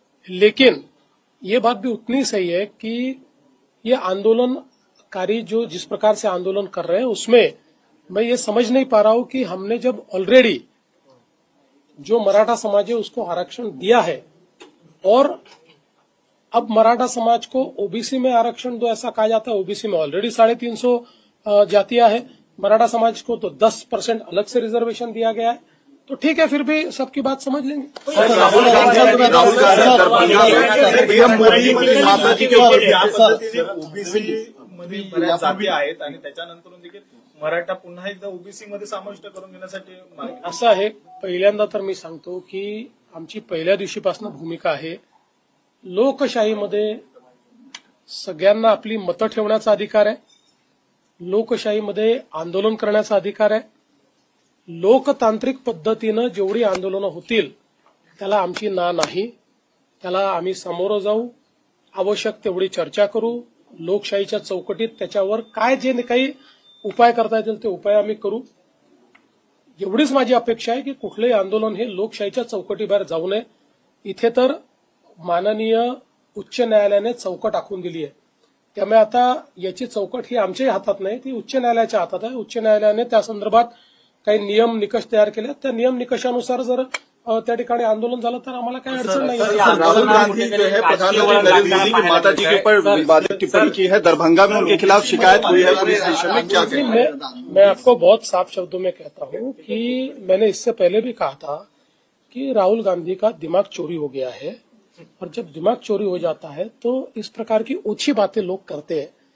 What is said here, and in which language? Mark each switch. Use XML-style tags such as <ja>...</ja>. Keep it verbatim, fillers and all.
<hi>लेकिन ये बात भी उतनी सही है कि ये आंदोलनकारी जो जिस प्रकार से आंदोलन कर रहे हैं उसमें मैं ये समझ नहीं पा रहा हूं कि हमने जब ऑलरेडी जो मराठा समाज है उसको आरक्षण दिया है और अब मराठा समाज को ओबीसी में आरक्षण दो ऐसा कहा जाता है. ओबीसी में ऑलरेडी साढ़े तीन सौ जातियां है, मराठा समाज को तो दस परसेंट अलग से रिजर्वेशन दिया गया है. तो ठीक है, फिर भी सबकी बात समझ लेंगे. राहुल गांधी राहुल गांधी पीएम मोदी माताजी के ऊपर</hi> <mr>या पद्धतीने ओबीसी मध्ये बऱ्याच जाती आहेत आणि त्याच्यानंतर देखील मराठा पुन्हा एकदा ओबीसी मध्ये समाविष्ट करून घेण्यासाठी मागणी. असं आहे, पहिल्यांदा तर मी सांगतो की आमची पहिल्या दिवशीपासून भूमिका आहे, लोकशाहीमध्ये सगळ्यांना आपली मतं ठेवण्याचा अधिकार आहे, लोकशाहीमध्ये आंदोलन करण्याचा अधिकार आहे. लोकतांत्रिक पद्धतीनं जेवढी आंदोलनं होतील त्याला आमची ना नाही, त्याला आम्ही सामोरं जाऊ, आवश्यक तेवढी चर्चा करू, लोकशाहीच्या चौकटीत त्याच्यावर काय जे काही उपाय करता येतील ते उपाय आम्ही करू. एवढीच माझी अपेक्षा आहे की कुठलंही आंदोलन हे लोकशाहीच्या चौकटीबाहेर जाऊ नये. इथे तर माननीय उच्च न्यायालयाने चौकट आखून दिली आहे, त्यामुळे आता याची चौकट ही आमच्याही हातात नाही, ती उच्च न्यायालयाच्या हातात आहे. उच्च न्यायालयाने त्या संदर्भात काही नियम निकष तयार केले, त्या नियम निकषानुसार जर अ, त्या ठिकाणी आंदोलन झालं तर आम्हाला काही अडचण नाही आहे.</mr> <hi>राहुल गांधी जो है प्रधानमंत्री नरेंद्र मोदी की माता जी के ऊपर विवादित टिप्पणी की है, दरभंगा में उनके खिलाफ शिकायत हुई है पुलिस स्टेशन में, क्या जी, मैं, मैं आपको बहुत साफ शब्दों में कहता हूँ कि मैंने इससे पहले भी कहा था कि राहुल गांधी का दिमाग चोरी हो गया है, और जब दिमाग चोरी हो जाता है तो इस प्रकार की ओछी बातें लोग करते हैं.</hi>